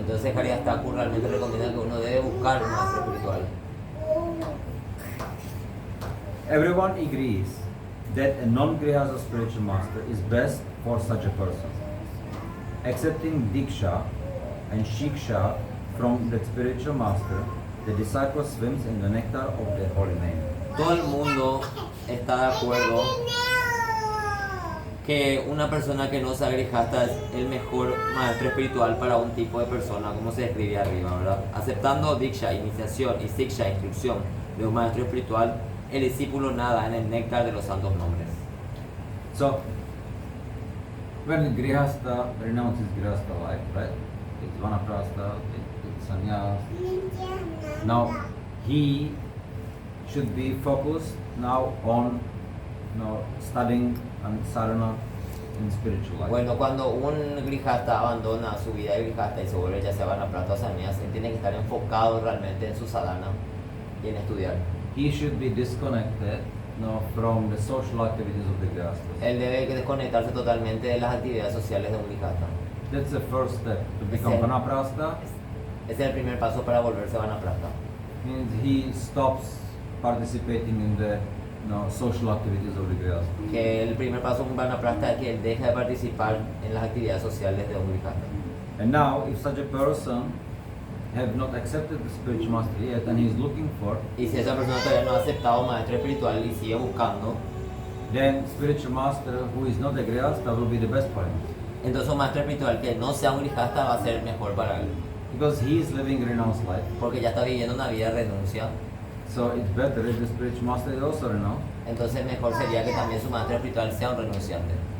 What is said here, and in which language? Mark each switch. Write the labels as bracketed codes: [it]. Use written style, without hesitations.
[es] Entonces Haridas Thakur realmente recomienda que uno debe buscar un maestro espiritual. [en] Everyone agrees that a non-grihastha spiritual master is best for such a person. Accepting diksha and shiksha from the spiritual master, the disciple swims in the nectar of the holy name. [es] Todo el mundo está de acuerdo que una persona que no sea grihasta es el mejor maestro espiritual para un tipo de persona, como se describe arriba, ¿verdad? Aceptando diksha, iniciación, y siksha, instrucción de un maestro espiritual, el discípulo nada en el néctar de los santos nombres. [en] So, when grihastha renounces grihastha life, right? It's vanaprastha, it's sannyas. Now, he should be focused now on studying and sadhana in spiritual life. [es] Bueno, cuando un grijasta abandona su vida de grijasta y se vuelve ya sea vanaprastha o sannyas, él tiene que estar enfocado realmente en su sadhana y en estudiar. [en] He should be disconnected from the social activities of the grihastas. [es] Él debe desconectarse totalmente de las actividades sociales de un grijasta. [en] That's the first step to become [es] Ese- [en] vanaprastha. [es] Ese es el primer paso para volverse vanaprastha. [en] Means he stops participating in the social activities of the grihasta. [es] Que el primer paso de un vanaprastha es que él deje de participar en las actividades sociales de un grijasta. [en] And now, if such a person have not accepted the spiritual master yet, and he's looking for, [es] Y si esa persona todavía no ha aceptado un maestro espiritual y sigue buscando, [en] then spiritual master who is not a grihasta will be the best for him, [es] entonces un maestro espiritual que no sea un grijasta va a ser mejor para él. [en] because he is living a renounced life. [es] Porque ya está viviendo una vida de renuncia. [en] So it's better if the spiritual master is also renounced. [es] Entonces mejor sería que también su maestro espiritual sea un renunciante.